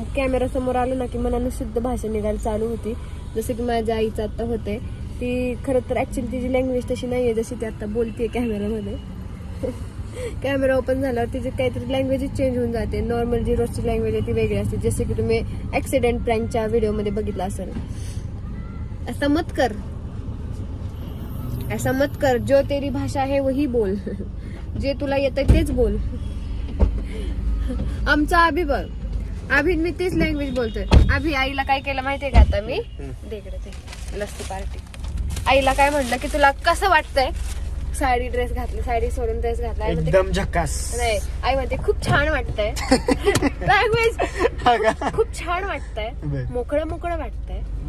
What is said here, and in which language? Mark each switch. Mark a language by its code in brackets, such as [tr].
[mr] Camera समोर आलं ना की मनानं शुद्ध भाषा निघायला चालू होती. जसं की माझ्या आईचं आता होते. ती खरं तर ऍक्च्युली तिची लँग्वेज तशी नाहीये जशी ती आता बोलते कॅमेरामध्ये. कॅमेरा ओपन झाल्यावर तिची काहीतरी लँग्वेजच चेंज होऊन जाते. नॉर्मल जी रोजची लँग्वेज आहे ती वेगळी असते. जसे की तुम्ही ऍक्सिडेंट प्रँकच्या व्हिडिओमध्ये बघितलं असेल. [hi] ऐसा मत कर, जो तेरी भाषा है वही बोल. [mr] जे तुला येतं तेच बोल. आमचा अभि बघ, अभि मी तीच लँग्वेज बोलतोय. अभि आईला काय केलं माहितीये का आता मी देकडे ते लस्सी पार्टी. आईला काय म्हणलं की तुला कसं वाटतंय साडी ड्रेस घातली, साडी सोडून ड्रेस घातला. एकदम झकास. नाही, आई म्हणते खूप छान वाटतंय. लँग्वेज खूप छान वाटतंय, मोकळं वाटतंय.